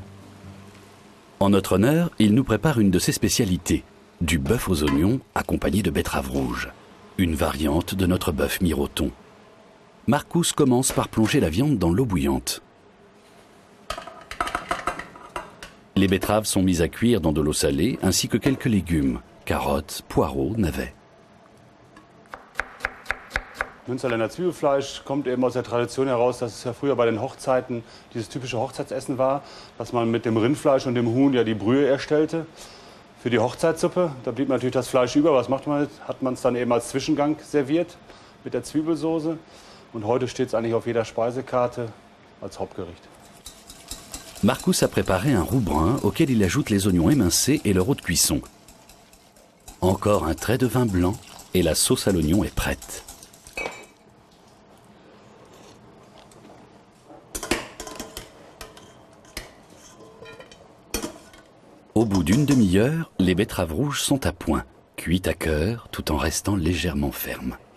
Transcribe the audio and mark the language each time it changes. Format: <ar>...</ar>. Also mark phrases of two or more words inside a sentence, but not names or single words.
<fr>En notre honneur, il nous prépare une de ses spécialités, du bœuf aux oignons accompagné de betteraves rouges, une variante de notre bœuf miroton. Markus commence par plonger la viande dans l'eau bouillante. Les betteraves sont mises à cuire dans de l'eau salée ainsi que quelques légumes, carottes, poireaux, navets.</fr> <de>Münsterländer Zwiebelfleisch kommt eben aus der Tradition heraus, dass es ja früher bei den Hochzeiten dieses typische Hochzeitsessen war, dass man mit dem Rindfleisch und dem Huhn ja die Brühe erstellte. Für die Hochzeitssuppe, da blieb natürlich das Fleisch über. Was macht man? Hat man es dann eben als Zwischengang serviert mit der Zwiebelsoße. Und heute steht es eigentlich auf jeder Speisekarte als Hauptgericht.</de> <fr>Markus a préparé un roux brun auquel il ajoute les oignons émincés et leur eau de cuisson. Encore un trait de vin blanc et la sauce à l'oignon est prête. Au bout d'une demi-heure, les betteraves rouges sont à point, cuites à cœur tout en restant légèrement fermes.</fr>